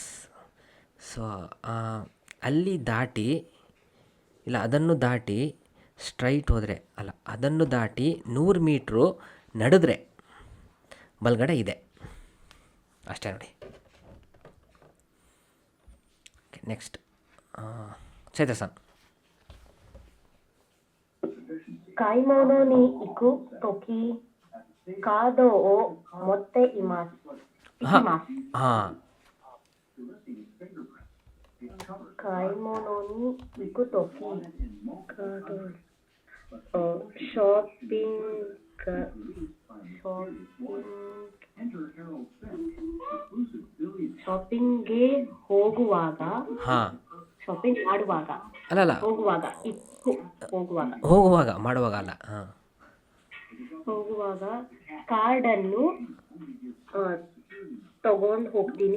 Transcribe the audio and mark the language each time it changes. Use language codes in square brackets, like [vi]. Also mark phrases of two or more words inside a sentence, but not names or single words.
[kn] ಸೊ ಅಲ್ಲಿ ದಾಟಿ, ಇಲ್ಲ ಅದನ್ನು ದಾಟಿ ಸ್ಟ್ರೈಟ್ ಹೋದರೆ, ಅಲ್ಲ ಅದನ್ನು ದಾಟಿ 100 ಮೀಟ್ರು ನಡೆದ್ರೆ ಬಲ್ಗಡೆ ಇದೆ. ಅಷ್ಟೇ ನೋಡಿ. [en] okay, next [kn] ಚೈತ್ರಸನ್. [ja] 買い物に行くとき、カードを持っています。行きます。 ಹಾಂ, 買い物に行くとき、カード、ショッピン [kn] ಗೆ ಹೋಗುವಾಗ, ಹಾಂ, ಶಾಪಿಂಗ್ ಮಾಡುವಾಗ, ಅಲ್ಲಲ್ಲ, ಹೋಗುವಾಗ ಮಾಡುವಾಗ ಅಲ್ಲ. ಹಾಂ, ಹೋಗುವಾಗ ಕಾರ್ಡನ್ನು ತಗೊಂಡು ಹೋಗ್ತೀನಿ,